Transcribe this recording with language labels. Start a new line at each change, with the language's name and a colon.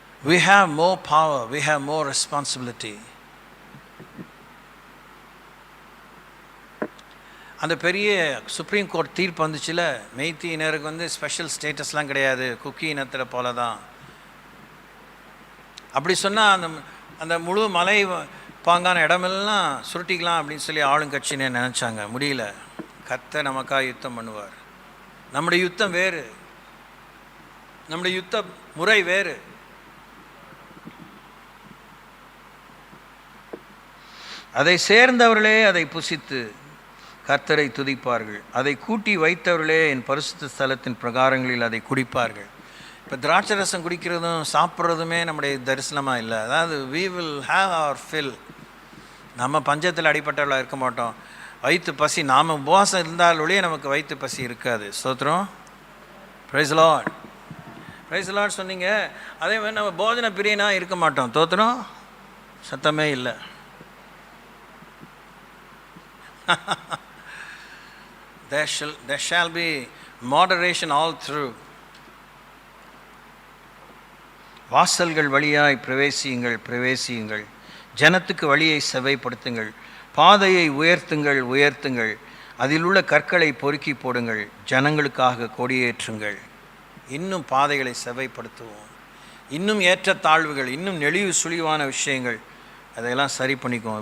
English: We have more power, we have more responsibility.
Tamil: அந்த பெரிய supreme court தீர்ப்பு வந்துச்சுல, மெய்த்தி இனருக்கு வந்து ஸ்பெஷல் ஸ்டேட்டஸ்லாம் கிடையாது, குக்கி இனத்தில் போல தான். அப்படி சொன்னால் அந்த அந்த முழு மலை பாங்கான இடமெல்லாம் சுருட்டிக்கலாம் அப்படின்னு சொல்லி ஆளுங்கட்சின்னு நினச்சாங்க. முடியல. கர்த்தர் நமக்காக யுத்தம் பண்ணுவார். நம்முடைய யுத்தம் வேறு, நம்முடைய யுத்த முறை வேறு. அதை சேர்ந்தவர்களே அதை புசித்து கர்த்தரை துதிப்பார்கள், அதை கூட்டி வைத்தவர்களே என் பரிசுத்த ஸ்தலத்தின் பிரகாரங்களில் அதை குடிப்பார்கள். இப்போ திராட்சை ரசம் குடிக்கிறதும் சாப்பிட்றதுமே நம்முடைய தரிசனமாக இல்லை. அதாவது
English: we will have our fill.
Tamil: நம்ம பஞ்சத்தில் அடிப்பட்டவர்களாக இருக்க மாட்டோம். வயிற்று பசி, நாம் உபவாசம் இருந்தாலொழிய நமக்கு வயிற்று பசி இருக்காது. ஸ்தோத்திரம். Praise the Lord. Praise the Lord சொன்னீங்க. அதே மாதிரி நம்ம போஜன பிரியனாக இருக்க மாட்டோம். ஸ்தோத்திரம். சத்தமே இல்லை.
English: there shall be moderation all through.
Tamil: வாசல்கள் வழியாய் பிரவேசியுங்கள், பிரவேசியுங்கள். ஜனத்துக்கு வழியை செவைப்படுத்துங்கள், பாதையை உயர்த்துங்கள், உயர்த்துங்கள். அதில் உள்ள கற்களை பொறுக்கி போடுங்கள், ஜனங்களுக்காக கொடியேற்றுங்கள். இன்னும் பாதைகளை செவைப்படுத்துவோம். இன்னும் ஏற்றத்தாழ்வுகள், இன்னும் நெளிவு சுழிவான விஷயங்கள், அதையெல்லாம் சரி பண்ணிக்குவோம்.